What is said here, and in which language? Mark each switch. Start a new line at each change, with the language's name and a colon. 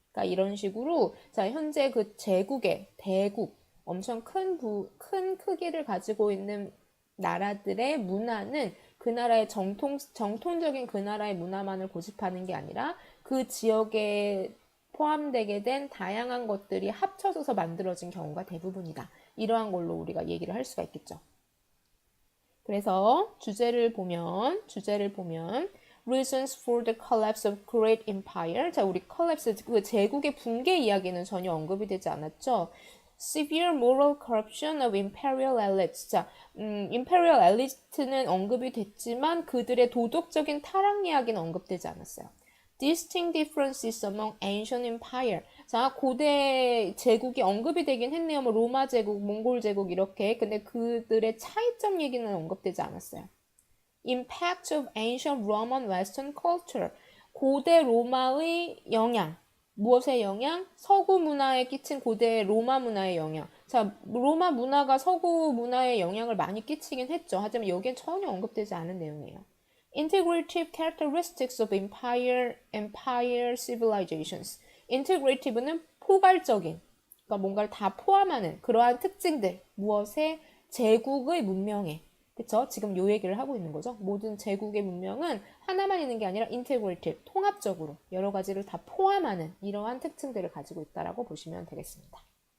Korean: 그러니까 이런 식으로 자, 현재 그 제국의 대국, 엄청 큰 크기를 가지고 있는 나라들의 문화는 그 나라의 정통적인 그 나라의 문화만을 고집하는 게 아니라 그 지역에 포함되게 된 다양한 것들이 합쳐져서 만들어진 경우가 대부분이다. 이러한 걸로 우리가 얘기를 할 수가 있겠죠. 그래서 주제를 보면
English: Reasons for the collapse of great empire.
Korean: 자, 우리 collapse, 그 제국의 붕괴 이야기는 전혀 언급이 되지 않았죠.
English: Severe moral corruption of imperial elites.
Korean: 자, imperial elite는 언급이 됐지만 그들의 도덕적인 타락 이야기는 언급되지 않았어요.
English: Distinct differences among ancient empire.
Korean: 자, 고대 제국이 언급이 되긴 했네요. 뭐 로마 제국, 몽골 제국 이렇게. 근데 그들의 차이점 얘기는 언급되지 않았어요.
English: Impact of ancient Roman Western culture.
Korean: 고대 로마의 영향. 무엇의 영향? 서구 문화에 끼친 고대 로마 문화의 영향. 자, 로마 문화가 서구 문화에 영향을 많이 끼치긴 했죠. 하지만 여기엔 전혀 언급되지 않은 내용이에요.
English: Integrative characteristics of empire civilizations.
Korean: Integrative는 포괄적인, 그러니까 뭔가를 다 포함하는 그러한 특징들. 무엇에? 제국의 문명에. 그쵸? 지금 요 얘기를 하고 있는 거죠. 모든 제국의 문명은 하나만 있는 게 아니라 integrative, 통합적으로 여러 가지를 다 포함하는 이러한 특징들을 가지고 있다라고 보시면 되겠습니다.